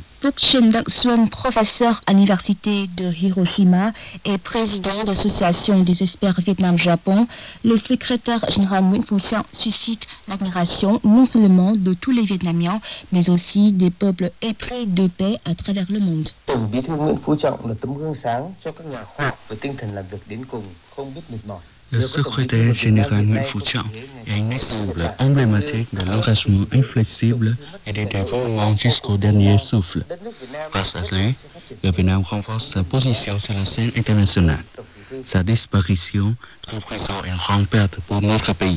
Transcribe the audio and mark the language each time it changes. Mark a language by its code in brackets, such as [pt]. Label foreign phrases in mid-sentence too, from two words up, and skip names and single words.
[fr] Phuc Chen Dak Xuân, professeur à l'université de Hiroshima et président de l'association des experts Vietnam-Japon, le secrétaire général Nguyen Phu Trọng suscite l'admiration non seulement de tous les Vietnamiens, mais aussi des peuples épris de paix à travers le monde. [vi] Tổng Bí thư Nguyễn Phú Trọng là tấm gương sáng cho các nhà khoa học với tinh thần làm việc đến cùng, không biết mệt mỏi. [fr] Le secrétaire général Nguyen Phu Trọng est un exemple emblématique de l'engagement inflexible et du dévouement jusqu'au dernier souffle. Grâce à lui, le Vietnam renforce sa position sur la scène internationale. Sa disparition représente une grande perte pour notre pays.